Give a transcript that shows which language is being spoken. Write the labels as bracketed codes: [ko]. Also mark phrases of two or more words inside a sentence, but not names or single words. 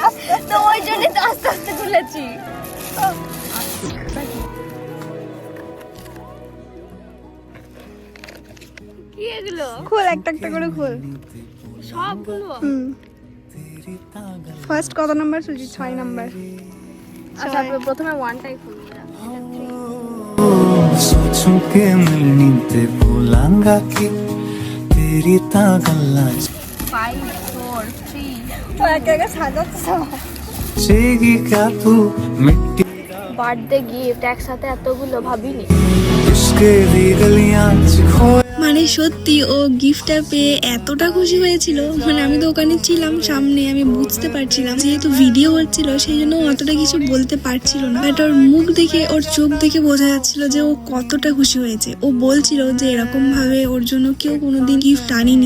[bn] তো ওই জন্য তো আস্তে আস্তে খুলেছি। কি এগুলো? খোল, একটা একটা করে খোল। সবগুলো? ফার্স্ট কত নাম্বার সুজি? 6 নাম্বার। আচ্ছা, প্রথমে ওয়ানটাই খুলবো। [pa] ਸੋਚੂੰ ਕੇ ਮਿਲਨੀ ਤੇ ਭੁੱਲਾਂਗਾ ਕਿ ਤੇਰੀ ਤਾ ਗੱਲਾਂ [bn] 5 4 3 ও একা একা সাজাচ্ছে। [pa] ਚੇਗੀ ਕਯਾ ਤੂੰ ਮਿੱਟੀ [en] birthday gift [bn] একসাথে এতগুলো ভাবিনি। [pa] ਇਸ਼ਕੇ ਦੀ ਗਲੀਆਂ ਚ ਖੋਇਆ। [bn] মানে সত্যি ও গিফটটা পেয়ে এতটা খুশি হয়েছিল, মানে আমি তো ওখানে ছিলাম সামনে, আমি বুঝতে পারছিলাম, যেহেতু ভিডিও হচ্ছিল সেই জন্য ও অতটা কিছু বলতে পারছিল না। বাট ওর মুখ দেখে, ওর চোখ দেখে বোঝা যাচ্ছিল যে ও কতটা খুশি হয়েছে। ও বলছিল যে এরকম ভাবে ওর জন্য কেউ কোনোদিন গিফট আনিনি।